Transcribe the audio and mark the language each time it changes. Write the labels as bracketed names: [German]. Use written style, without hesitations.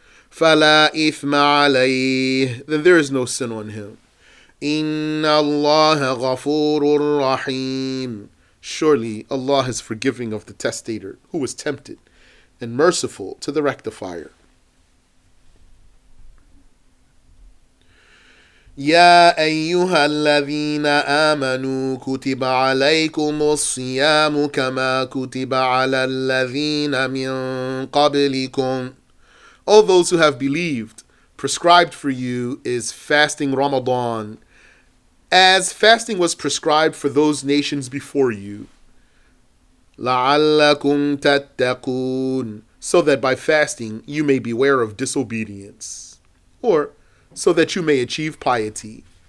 [Arabic] فَلَا إِثْمَ عَلَيْهِ. [English] Then there is no sin on him. [Arabic] إِنَّ اللَّهَ غَفُورٌ رَحِيمٌ. [English] Surely Allah is forgiving of the testator who was tempted, and merciful to the rectifier. [Arabic] يا أيها الذين آمنوا كتب عليكم الصيام كما كتب على الذين من قبلكم. [English] All those who have believed, prescribed for you is fasting Ramadan, as fasting was prescribed for those nations before you. [Arabic] لَعَلَّكُمْ تَتَّقُونَ. [English] So that by fasting you may beware of disobedience, or so that you may achieve piety.